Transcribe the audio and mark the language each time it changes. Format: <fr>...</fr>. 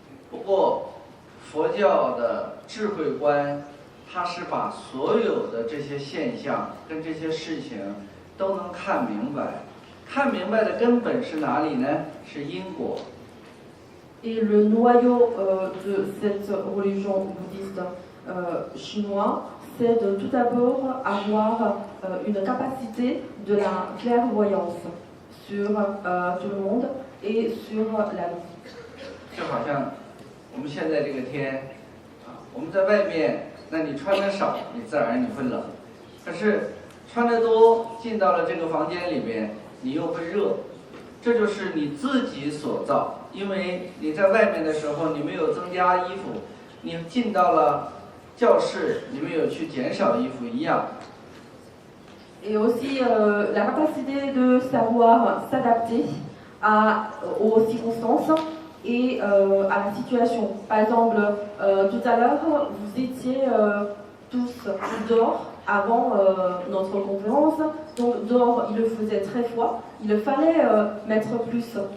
<zh>不过，佛教的智慧观，它是把所有的这些现象跟这些事情都能看明白。看明白的根本是哪里呢？是因果。</zh> <fr>Et le noyau de cette religion bouddhiste chinoise, c'est de tout d'abord avoir une capacité de la clairvoyance sur tout le monde et sur la vie.</fr> <zh>就好像我们现在这个天，我们在外面，那你穿的少，你自然你会冷；可是穿的多，进到了这个房间里边，你又会热。这就是你自己所造。因为你在外面的时候，你没有增加衣服，你进到了教室，你没有去减少衣服一样。</zh> <fr>Et aussi la capacité de savoir s'adapter aux circonstances et à la situation. Par exemple, tout à l'heure, vous étiez tous dehors avant notre conférence. Donc dehors, il faisait très froid, il fallait mettre plus.</fr>